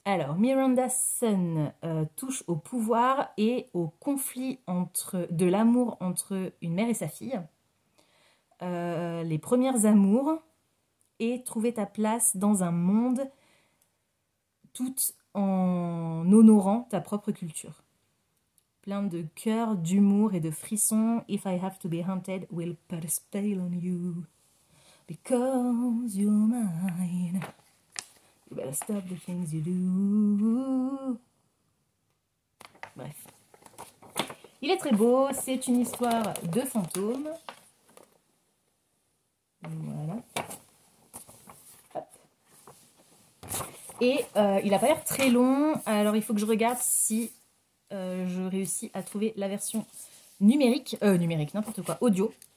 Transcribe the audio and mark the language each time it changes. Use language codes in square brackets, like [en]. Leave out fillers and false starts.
[fr] Alors, Miranda Sun touche au pouvoir et au conflit de l'amour entre une mère et sa fille. Les premières amours et trouver ta place dans un monde tout en honorant ta propre culture. Plein de cœur, d'humour et de frissons. [en] If I have to be haunted, will put a spell on you. Because you're mine, you better stop the things you do. [fr] Bref. Il est très beau, c'est une histoire de fantômes. Voilà. Hop. Et il n'a pas l'air très long, alors il faut que je regarde si je réussis à trouver la version numérique, n'importe quoi, audio.